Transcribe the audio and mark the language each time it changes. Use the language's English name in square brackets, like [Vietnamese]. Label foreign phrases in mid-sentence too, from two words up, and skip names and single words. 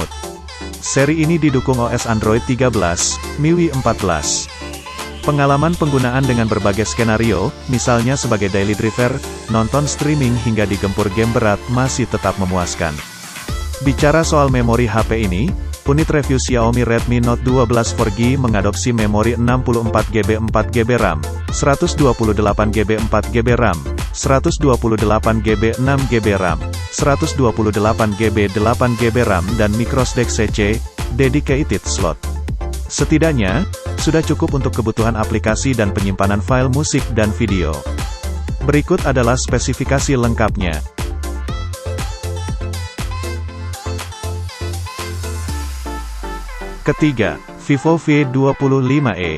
[Indonesian] Seri ini didukung OS Android 13, MIUI 14. Pengalaman penggunaan dengan berbagai skenario, misalnya sebagai [English] daily driver, [Indonesian] nonton streaming hingga digempur game berat masih tetap memuaskan. Bicara soal memori HP ini, unit review Xiaomi Redmi Note 12 4G mengadopsi memori 64GB 4GB RAM, 128GB 4GB RAM, 128GB 6GB RAM, 128GB 8GB RAM dan microSD C [English] dedicated slot. [Indonesian] Setidaknya, sudah cukup untuk kebutuhan aplikasi dan penyimpanan file musik dan video. Berikut adalah spesifikasi lengkapnya. Ketiga, Vivo V25e.